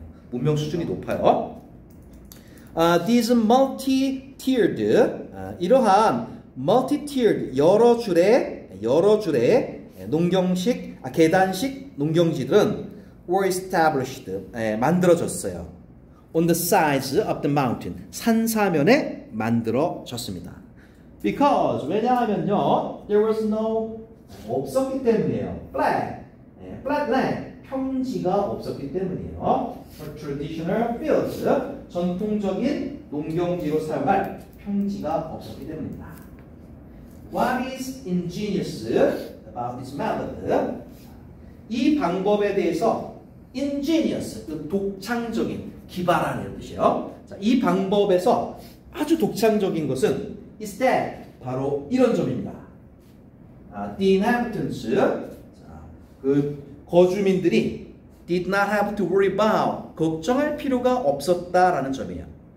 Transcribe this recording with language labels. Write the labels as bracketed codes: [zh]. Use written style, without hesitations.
[ko] 문명 수준이 높아요. [en] These multi-tiered [ko] 이러한 [en] multi-tiered [ko] 여러 줄의 농경식 계단식 농경지들은 [en] were established [ko] 만들어졌어요. [en] On the sides of the mountain [ko] 산사면에 만들어졌습니다. [en] Because [ko] 왜냐하면요 [en] there was no [ko] 없었기 때문이에요. [en] flat land [ko] 평지가 없었기 때문이에요. [en] For traditional fields [ko] 전통적인 농경지로 사용할 평지가 없었기 때문입니다. [en] What is ingenious about this method? [ko] 이 방법에 대해서 ingenious 독창적인 기발하는 뜻이에요. 자, 이 방법에서 아주 독창적인 것은 [en] is that [ko] 바로 이런 점입니다. [en] The inhabitants [ko] 그 거주민들이 [en] did not have to worry about [ko] 걱정할 필요가 없었다라는 점이에요.